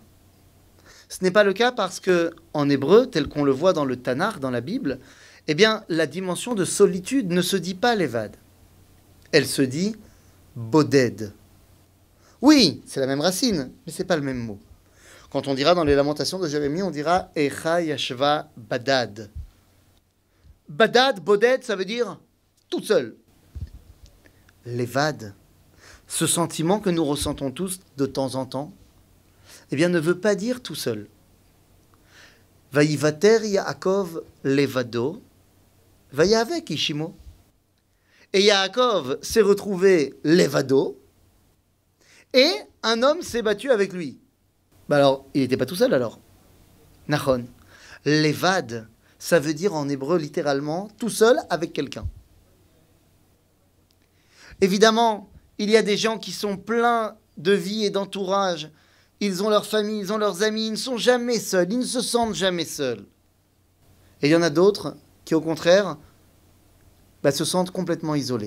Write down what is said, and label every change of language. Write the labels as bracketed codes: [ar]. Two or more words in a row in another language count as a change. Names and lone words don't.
[fr] Ce n'est pas le cas parce que en hébreu, tel qu'on le voit dans le Tanakh, dans la Bible, eh bien, la dimension de solitude ne se dit pas levad. Elle se dit boded. Oui, c'est la même racine, mais c'est pas le même mot. Quand on dira dans les Lamentations de Jérémie, on dira [he] איכה ישבה בדד. בדד, בודד, [fr] ça veut dire tout seul. Levad, ce sentiment que nous ressentons tous de temps en temps, eh bien, ne veut pas dire tout seul. [he] ויותר יעקב לבדו, ויאבק איש עמו. [fr] Et Yaakov s'est retrouvé levado, et un homme s'est battu avec lui. Alors, il n'était pas tout seul alors. Nachon. Levad, ça veut dire en hébreu littéralement tout seul avec quelqu'un. Évidemment, il y a des gens qui sont pleins de vie et d'entourage. Ils ont leur famille, ils ont leurs amis, ils ne sont jamais seuls, ils ne se sentent jamais seuls. Et il y en a d'autres qui, au contraire, se sentent complètement isolés.